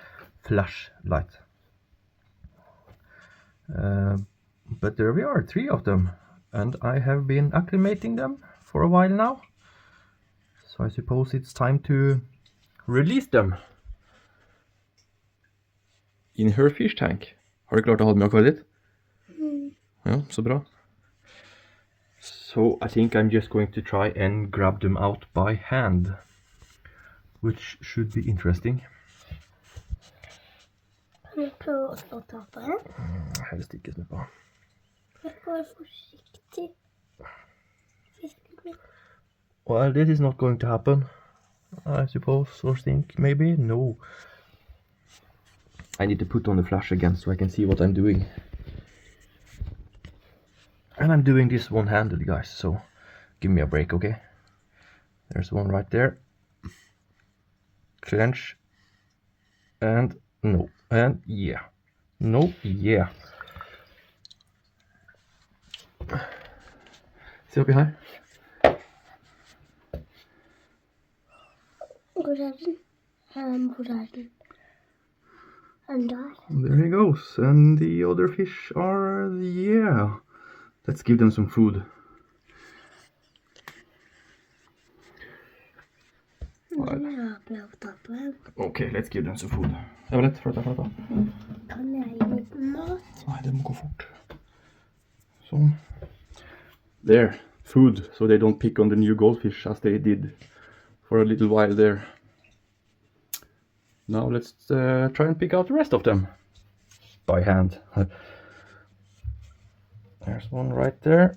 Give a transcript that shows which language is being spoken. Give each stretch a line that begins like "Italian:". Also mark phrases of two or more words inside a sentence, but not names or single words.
English: But there we are, 3 of them, and I have been acclimating them for a while now. So I suppose it's time to release them in her fish tank.
Norwegian: Har du klart å ha det med akvariet ditt? Ja, så bra.
English: So I think I'm just going to try and grab them out by hand, which should be interesting.
Norwegian: Kan jeg prøve å slå ta på den? Helst ikke snu på. Jeg skal være forsiktig. Fisken min.
English: Well, this is not going to happen, I suppose, or think, maybe? No. I need to put on the flash again so I can see what I'm doing. And I'm doing this one-handed, guys, so give me a break, okay? There's one right there. Clench. And no. And yeah. No, yeah.
Norwegian: Se oppi her. Hvor er den? Hvor er den?
English: And there. There he goes. And the other fish are, yeah. Let's give them some food. Okay, let's give them some food.
Norwegian: Det var lett, fløta. Kan jeg gi litt mat? Nei, det må gå fort. Sånn.
English: There, food, so they don't pick on the new goldfish as they did for a little while there. Now let's try and pick out the rest of them by hand. There's one right there.